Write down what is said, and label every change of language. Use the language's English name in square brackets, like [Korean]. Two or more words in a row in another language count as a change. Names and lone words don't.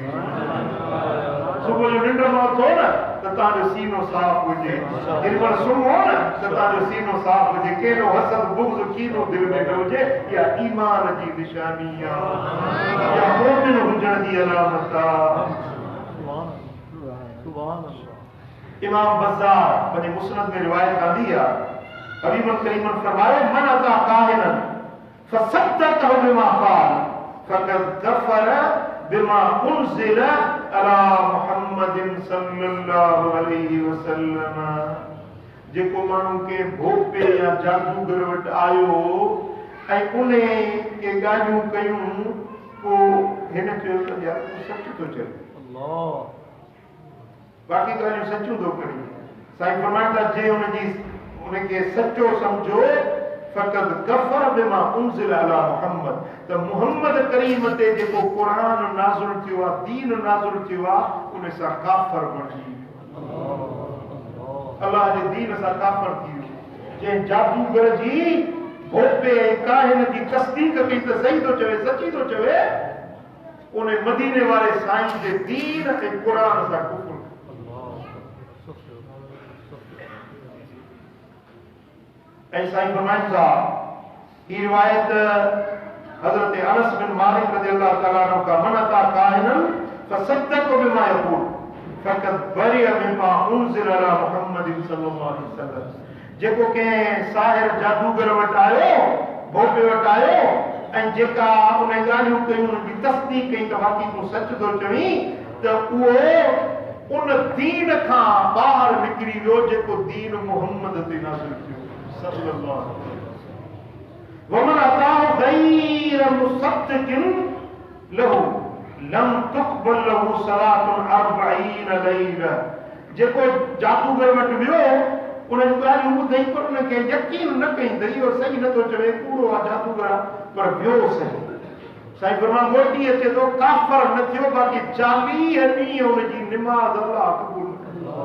[Sindhi] सुबुह जो निंड मां उथो न त तव्हांजो सीनो साफ़ हुजे, दिन भर सुम्हो न त तव्हांजो सीनो साफ़ हुजे, कहिड़ो हसद बुग़्ज़ कीनो दिल में न हुजे। इहा ईमान जी निशानी आहे, इहा मोमिन हुजण जी अलामत आहे। इमाम बज़ार पंहिंजे मुस्नद में रिवायत आंदी आहे, हबीब करीम फरमायो, [Arabic] من أتى كاهنا فصدقه بما قال فقد غفر بما أنزل على محمد صلى الله عليه وسلم. [Sindhi] जेको माण्हू के भोपे या जादूगर वटि आयो ऐं उन के ॻाल्हियूं कयूं, पोइ हिन चयो त यार तूं सच थो चए, बाक़ी ॻाल्हियूं सचूं थो करी। साईं फरमाइनि था, जे उनखे सचो सम्झो, [Arabic] فقد غفر بما أنزل على محمد, [Sindhi] त मुहम्मद करीम ते जेको क़ुरान नाज़िल थियो आहे, दीन नाज़िल थियो आहे, उन सां काफ़र बणिजी वियो। अल्लाह जे दीन सां काफ़िर थी वियो। जंहिं जादूगर जी भोपे काहिन जी तस्दीक कई त सही थो चवे, सची थो चवे, उन मदीने वारे साईं जे दीन ऐं क़ुर सां कुफर। ऐं साईं फरमाइनि था, ही रिवायत हज़रत अनस बिन मालिक [Arabic] رضي الله تعالى عنه قال من أتى كاهنا فصدقه بما يقول فقد برئ مما أنزل على محمد صلى الله عليه وسلم. [Sindhi] जेको कंहिं साहिर जादूगर वटि आयो, भोपे वटि आयो ऐं जेका उन ॻाल्हियूं कयूं उनजी तस्दीक कई त बाक़ी तूं सच थो चवीं, त उहो उन दीन खां ॿाहिरि निकिरी वियो जेको दीन मुहम्मद ते नाज़िल थियो [Arabic] صلى الله عليه وسلم. ومن أتاه غير مصدق له لم تقبل له صلاة 40 ليلة. [Sindhi] जेको जादूगर वटि वियो उन जूं ॻाल्हियूं ॿुधई पर उनखे यकीन न कई त इहो सही नथो चवे, कूड़ो आहे जादूगर आहे, पर वियो सही। साईं फरमान मोटी अचे थो, काफ़िर न थियो, बाक़ी 40 ॾींहं उनजी निमाज़ अल्लाह क़बूल कयो।